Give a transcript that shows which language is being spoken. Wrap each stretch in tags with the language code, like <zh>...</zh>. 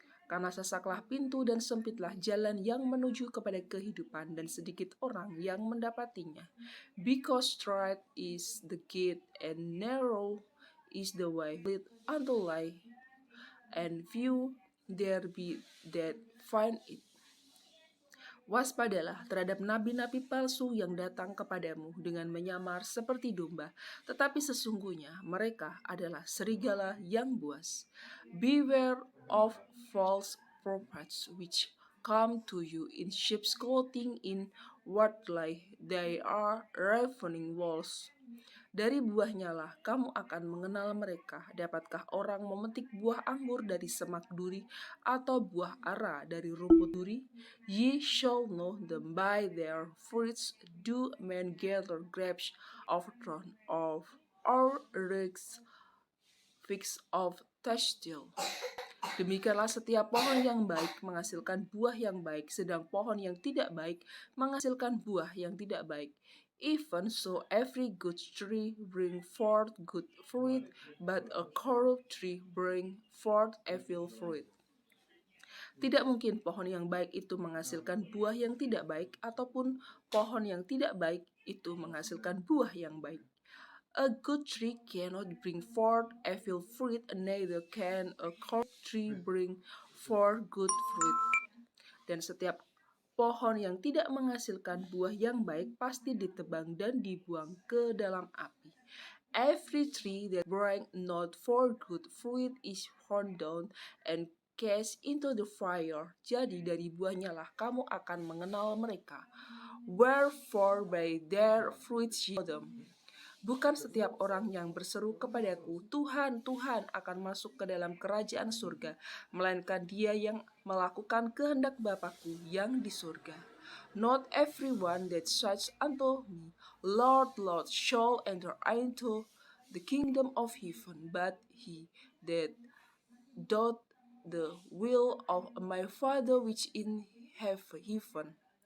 <id>Karena sesaklah pintu dan sempitlah jalan yang menuju kepada kehidupan, dan sedikit orang yang mendapatinya.</id> <en>Because straight is the gate, and narrow is the way lead unto life, and few there be that find it.</en> <id>Waspadalah terhadap nabi-nabi palsu yang datang kepadamu dengan menyamar seperti domba, tetapi sesungguhnya mereka adalah serigala yang buas.</id> <en>Beware of false prophets which come to you in sheep's clothing, in wardly they are ravening wolves.</en> <id>Dari buahnya lah kamu akan mengenal mereka. Dapatkah orang memetik buah anggur dari semak duri, atau buah ara dari rumput duri?</id> <en>Ye shall know them by their fruits. Do men gather grapes of thorn of or figs of thistles?</en> <id>Demikianlah setiap pohon yang baik menghasilkan buah yang baik, sedang pohon yang tidak baik menghasilkan buah yang tidak baik.</id> <en>Even so, every good tree bring forth good fruit, but a corrupt tree bring forth evil fruit.</en> <id>Tidak mungkin pohon yang baik itu menghasilkan buah yang tidak baik, ataupun pohon yang tidak baik itu menghasilkan buah yang baik.</id> <en>A good tree cannot bring forth evil fruit, neither can a corrupt tree bring forth good fruit.</en> <id>Dan setiap pohon yang tidak menghasilkan buah yang baik pasti ditebang dan dibuang ke dalam api.</id> <en>Every tree that bring not forth good fruit is hewn down and cast into the fire.</en> <id>Jadi dari buahnya lah kamu akan mengenal mereka.</id> <en>Wherefore by their fruits ye know them.</en> <id>Bukan setiap orang yang berseru kepadaku, Tuhan, Tuhan, akan masuk ke dalam kerajaan surga, melainkan dia yang melakukan kehendak Bapa-Ku yang di surga.</id> <en>Not everyone that says unto me, Lord, Lord, shall enter into the kingdom of heaven, but he that doth the will of my Father which in heaven.</en>